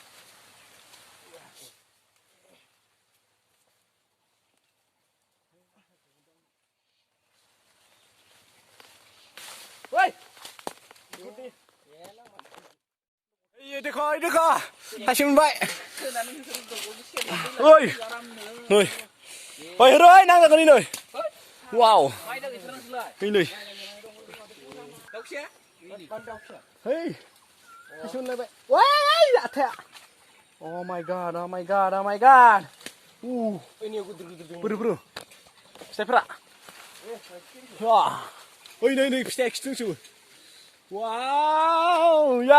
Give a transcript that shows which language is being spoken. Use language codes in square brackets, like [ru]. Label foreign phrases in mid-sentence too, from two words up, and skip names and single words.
[en] Wait! [brx] देखो हासिम मोनबाय ओइ नै ओइ हेरै नांजागोन नै वाव नै hey हासिम मोनलायबाय ओइ जाथाया [en] oh my god oh my god oh my god [brx] बोरो फिथाइफोरा ओइ नै फिथाइया खिथुजोबो [en] Wow, ya.